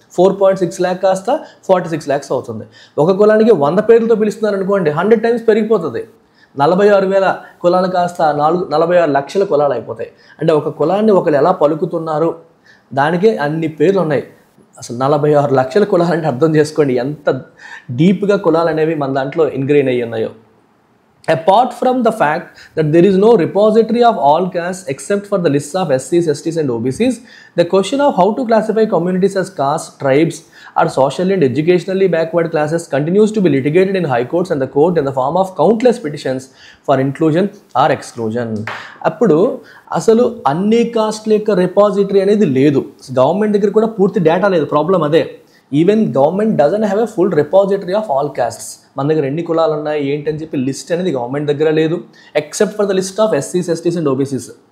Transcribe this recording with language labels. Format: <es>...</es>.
<te>4.6 lakh కాస్త 46 lakhs అవుతుంది. ఒక కులానికి 100 పేర్లతో పిలుస్తున్నారు అనుకోండి, 100 times పెరిగిపోతుంది. 46,000 కులాలు కాస్త 46 లక్షల కులాలు అయిపోతాయి. అంటే ఒక కులాన్ని ఒకరు ఎలా పలుకుతున్నారు దానికే అన్ని పేర్లు ఉన్నాయి. అసలు 46 లక్షల కులాలంటే అర్థం చేసుకోండి ఎంత డీప్గా కులాలు అనేవి మన దాంట్లో ఇన్గ్రెయిన్ అయ్యి ఉన్నాయో.</te> <en>Apart from the fact that there is no repository of all castes except for the lists of SCs, STs and OBCs, the question of how to classify communities as castes, tribes or socially and educationally backward classes continues to be litigated in high courts and the court in the form of countless petitions for inclusion or exclusion.</en> <te>అప్పుడు అసలు అన్ని కాస్ట్ల యొక్క repository అనేది లేదు, government దగ్గర కూడా పూర్తి data లేదు. ప్రాబ్లం అదే.</te> <en>Even government doesn't have a full repository of all castes.</en> <te>మన దగ్గర ఎన్ని కులాలు ఉన్నాయి ఏంటని చెప్పి లిస్ట్ అనేది గవర్నమెంట్ దగ్గర లేదు,</te> <en>Except for the list of SCs, STs and OBCs.</en>